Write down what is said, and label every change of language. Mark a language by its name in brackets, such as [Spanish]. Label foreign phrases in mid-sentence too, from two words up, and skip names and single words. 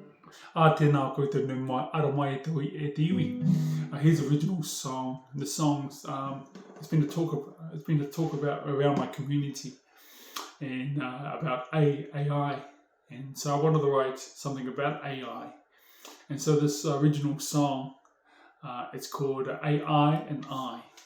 [Māori] Tēnā koutou nau mai, ara mai e te iwi. [English] Here's the original song. The song's it's been to talk about around my community and about AI. And so I wanted to write something about AI. And so this original song, it's called AI and I.